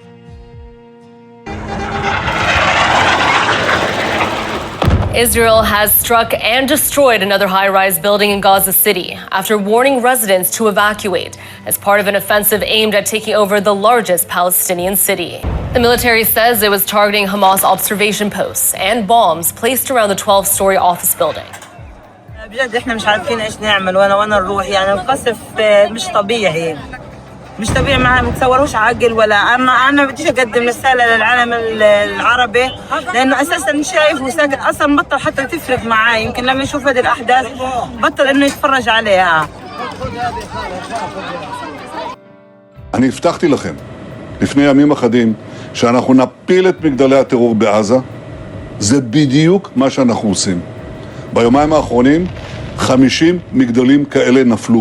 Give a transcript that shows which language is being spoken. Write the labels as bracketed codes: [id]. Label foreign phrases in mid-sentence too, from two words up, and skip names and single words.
[en] Israel has struck and destroyed another high-rise building in Gaza City after warning residents to evacuate as part of an offensive aimed at taking over the largest Palestinian city. The military says it was targeting Hamas observation posts and bombs placed around the 12-story office building. [ar] بجد احنا مش عارفين ايش نعمل وانا نروح يعني القصف مش طبيعي مش طبيعي ما متصوروش عقل ولا انا بديش اقدم رساله للعالم العربي لانه اساسا شايف وساكت اصلا بطل حتى تفرق معاه يمكن لما يشوف هذه الاحداث بطل انه يتفرج عليها. [he] אני הבטחתי לכם לפני ימים אחדים שאנחנו נפיל את מגדלי הטרור בעזה. זה בדיוק מה שאנחנו עושים. ביומיים האחרונים 50 מגדלים כאלה נפלו.